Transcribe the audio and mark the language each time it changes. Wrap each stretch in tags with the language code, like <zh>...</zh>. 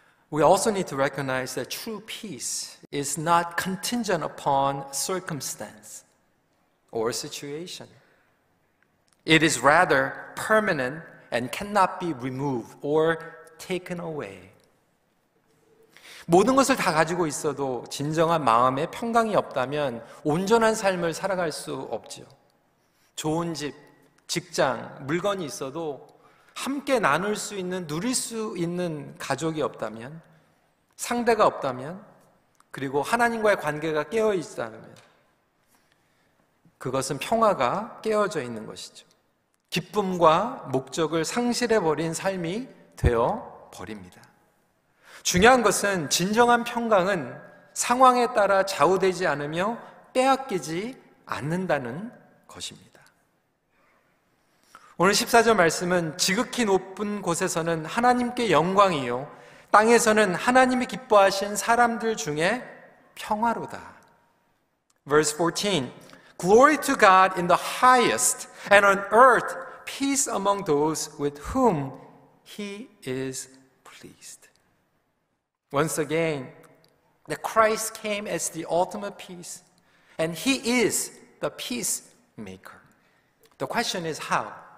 <en>We also need to recognize that true peace is not contingent upon circumstance or situation. It is rather permanent and cannot be removed or taken away.</en> <ko>모든 것을 다 가지고 있어도 진정한 마음의 평강이 없다면 온전한 삶을 살아갈 수 없죠. 좋은 집, 직장, 물건이 있어도 함께 나눌 수 있는, 누릴 수 있는 가족이 없다면, 상대가 없다면, 그리고 하나님과의 관계가 깨어 있다면 그것은 평화가 깨어져 있는 것이죠. 기쁨과 목적을 상실해버린 삶이 되어 버립니다. 중요한 것은 진정한 평강은 상황에 따라 좌우되지 않으며 빼앗기지 않는다는 것입니다. 오늘 14절 말씀은 지극히 높은 곳에서는 하나님께 영광이요 땅에서는 하나님이 기뻐하신 사람들 중에 평화로다.</ko> <en>Verse 14. Glory to God in the highest, and on earth peace among those with whom He is pleased. Once again, that Christ came as the ultimate peace, and He is the peacemaker. The question is how?</en>